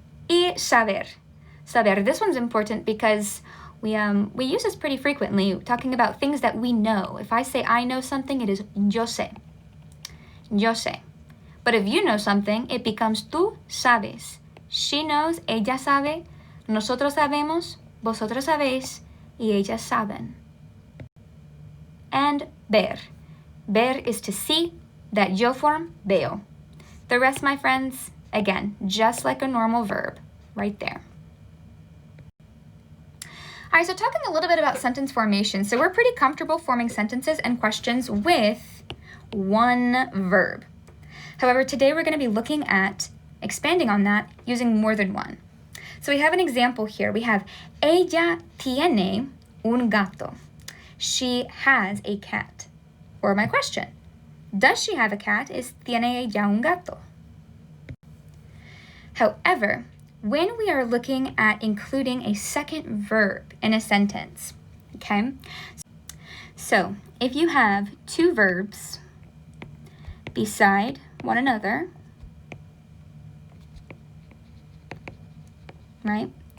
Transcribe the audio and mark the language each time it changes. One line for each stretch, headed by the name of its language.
English: Y saber. Saber. This one's important because we use this pretty frequently, talking about things that we know. If I say I know something, it is yo sé. Yo sé. But if you know something, it becomes tú sabes. She knows, ella sabe.
Spanish: Nosotros sabemos, vosotros sabéis, y ellas saben.
English: And ver. Ver is to see, that yo form, veo. The rest, my friends, again, just like a normal verb, right there. All right, so talking a little bit about sentence formation. So we're pretty comfortable forming sentences and questions with one verb. However, today we're going to be looking at expanding on that using more than one. So we have an example here.
Spanish: We have ella tiene un gato.
English: She has a cat. Or my question, does she have a cat? Is tiene ella un gato? However, when we are looking at including a second verb in a sentence, okay? So if you have two verbs beside one another, right?